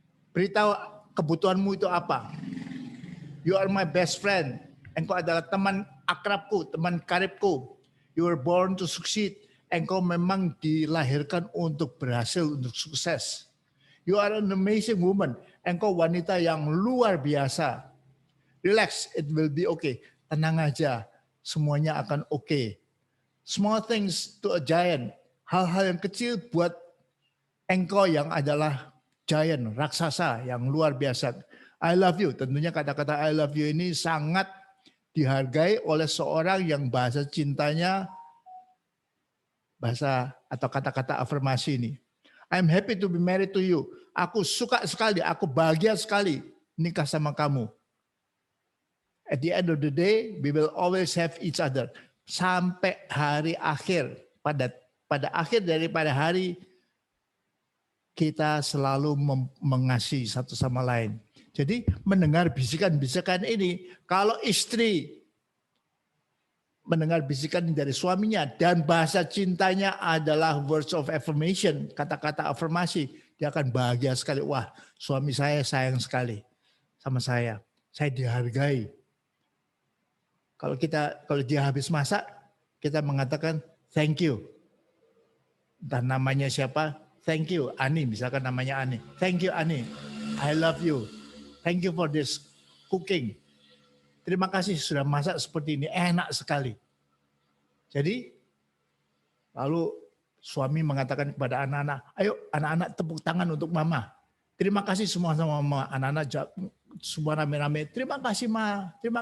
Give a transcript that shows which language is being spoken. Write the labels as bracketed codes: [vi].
[id] Beritahu kebutuhanmu itu apa. [en] You are my best friend. [id] Engkau adalah teman akrabku, teman karibku. [en] You were born to succeed. [id] Engkau memang dilahirkan untuk berhasil, untuk sukses. [en] You are an amazing woman. [id] Engkau wanita yang luar biasa. [en] Relax, it will be okay. [id] Tenang aja, semuanya akan okay. [en] Small things to a giant. [id] Hal-hal yang kecil buat engkau yang adalah giant, raksasa yang luar biasa. [en] I love you. [id] Tentunya kata-kata [en] I love you [id] ini sangat dihargai oleh seorang yang bahasa cintanya, bahasa atau kata-kata afirmasi ini. [en] I'm happy to be married to you. [id] Aku suka sekali, aku bahagia sekali nikah sama kamu. [en] At the end of the day, we will always have each other. [id] Sampai hari akhir, pada akhir daripada hari, kita selalu mengasihi satu sama lain. Jadi mendengar bisikan-bisikan ini, kalau istri mendengar bisikan dari suaminya dan bahasa cintanya adalah [en] words of affirmation, [id] kata-kata afirmasi, dia akan bahagia sekali. Wah, suami saya sayang sekali sama saya dihargai. Kalau dia habis masak, kita mengatakan [en] thank you. [id] Entah namanya siapa, [en] thank you [id] Ani, misalkan namanya Ani. [en] Thank you Ani, I love you. Thank you for this cooking. [id] Terima kasih sudah masak seperti ini, enak sekali. Jadi, lalu suami mengatakan kepada anak-anak, ayo anak-anak tepuk tangan untuk mama. Terima kasih semua sama mama. Anak-anak semua rame-rame, terima kasih ma.